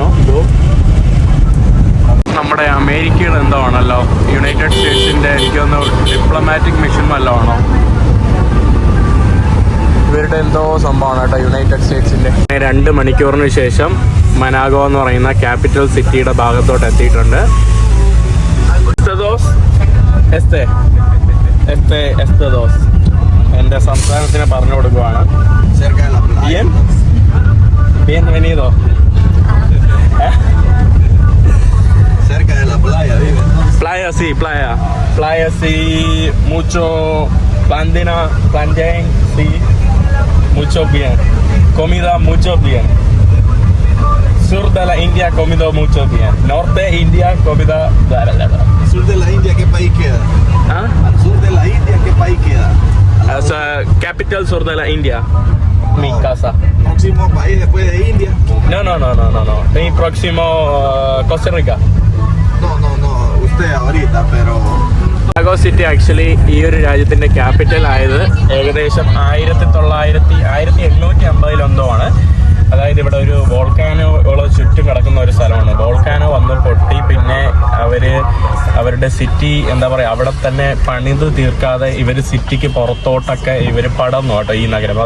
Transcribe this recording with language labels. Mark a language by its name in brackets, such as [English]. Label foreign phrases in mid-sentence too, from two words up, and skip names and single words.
[Malayalam] ഇതോ നമ്മുടെ അമേരിക്കയുടെ എന്തോ ആണല്ലോ, യുണൈറ്റഡ് സ്റ്റേറ്റ്സിന്റെ എനിക്കൊന്ന് [English] diplomatic mission [Malayalam] വല്ലതും ആണോ, ഇവരുടെ എന്തോ സംഭവമാണ് കേട്ടോ, യുണൈറ്റഡ് സ്റ്റേറ്റ്സിന്റെ. 2 മണിക്കൂറിന് ശേഷം മനാഗോ എന്ന് പറയുന്ന [English] capital city [Malayalam] ഭാഗത്തോട്ട് എത്തിയിട്ടുണ്ട്. എന്റെ സംസ്ഥാനത്തിനെ പറഞ്ഞു കൊടുക്കുവാണ്. [Spanish] Bienvenido. Cerca de la playa, vive. Playa, sí, playa, sí, mucho bandina, plantain, sí, mucho bien, comida mucho bien. Sur de la India, comida mucho bien. Norte India, comida. Sur de la India, ¿qué país queda? ¿Ah? Al sur de la India, ¿qué país queda? O sea, capital sur de la India. Mi casa. Próximo país después de India. No. Mi próximo Costa Rica. No. Usted ahorita, pero. [Malayalam] മനാഗോ സിറ്റി ആക്ച്വലി ഈ ഒരു രാജ്യത്തിന്റെ ക്യാപിറ്റൽ ആയത് ഏകദേശം 1850 എന്തോ ആണ്. അതായത് ഇവിടെ ഒരു വോൾക്കാനോ ചുറ്റും കിടക്കുന്ന ഒരു സ്ഥലമാണ്. വോൾക്കാനോ വന്ന് പൊട്ടി പിന്നെ അവരുടെ സിറ്റി എന്താ പറയുക, അവിടെ തന്നെ പണിത് തീർക്കാതെ ഇവർ സിറ്റിക്ക് പുറത്തോട്ടൊക്കെ ഇവർ പടർന്നു കേട്ടോ ഈ നഗരം.